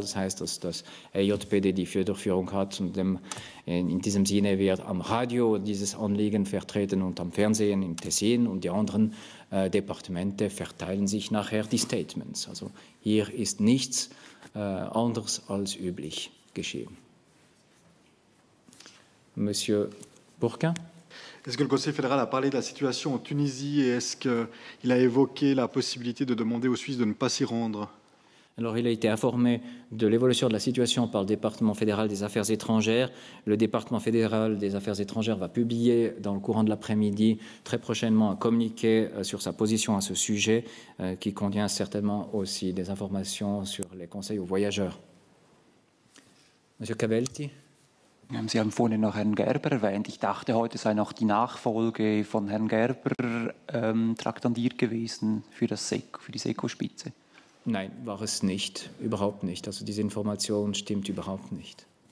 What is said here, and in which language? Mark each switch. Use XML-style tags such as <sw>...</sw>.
<de>Das heißt, dass das EJPD die Federführung hat und in diesem Sinne wird am Radio dieses Anliegen vertreten und am Fernsehen im Tessin und die anderen Departemente verteilen sich nachher die Statements. Also hier ist nichts anders als üblich geschehen.</de> <fr>Monsieur Bourquin. Est-ce que le Conseil fédéral a parlé de la situation en Tunisie et est-ce qu'il a évoqué la possibilité de demander aux Suisses de ne pas s'y rendre? Alors, il a été informé de l'évolution de la situation par le département fédéral des affaires étrangères. Le département fédéral des affaires étrangères va publier dans le courant de l'après-midi très prochainement un communiqué sur sa position à ce sujet qui contient certainement aussi des informations sur les conseils aux voyageurs. Monsieur Cabelti.</fr> <de>Sie haben vorhin noch Herrn Gerber erwähnt. Ich dachte, heute sei noch die Nachfolge von Herrn Gerber traktandiert gewesen für die SECO-Spitze. Nein, war es nicht, überhaupt nicht. Also diese Information stimmt überhaupt nicht.</de>